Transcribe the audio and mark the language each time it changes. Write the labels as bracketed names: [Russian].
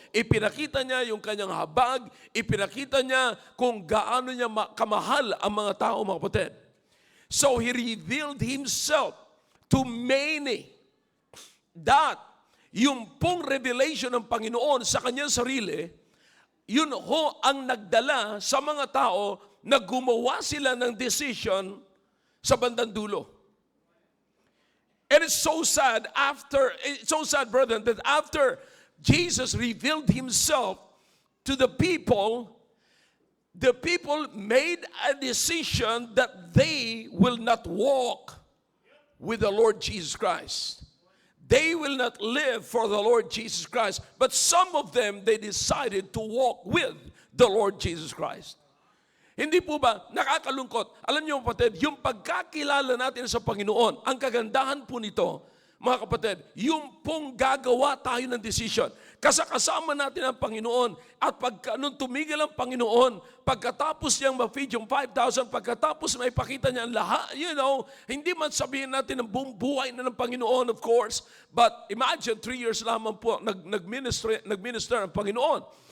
[Filipino] Ipinakita niya yung kanyang habag, ipinakita niya kung gaano niya kamahal ang mga tao, mga kapatid. [English] So he revealed himself to many. [Filipino] That yung pong revelation ng Panginoon sa kanyang sarili, yun ho ang nagdala sa mga tao na gumawa sila ng decision sa bandang dulo. [English] And it's so sad, brethren, that after Jesus revealed himself to the people made a decision that they will not walk with the Lord Jesus Christ. They will not live for the Lord Jesus Christ. But some of them, they decided to walk with the Lord Jesus Christ. [Filipino] Hindi po ba nakakalungkot? Alam niyo, kapatid, yung pagkakilala natin sa Panginoon, ang kagandahan po nito, mga kapatid, yung pong gagawa tayo ng decision. Kasama natin ang Panginoon at nung tumigil ang Panginoon, pagkatapos niyang ma-feed yung 5,000, pagkatapos may pakita niya ang lahat, hindi man sabihin natin ng buong buhay na ng Panginoon, [English] of course, but imagine 3 years [Filipino] lamang po nag-minister ang Panginoon.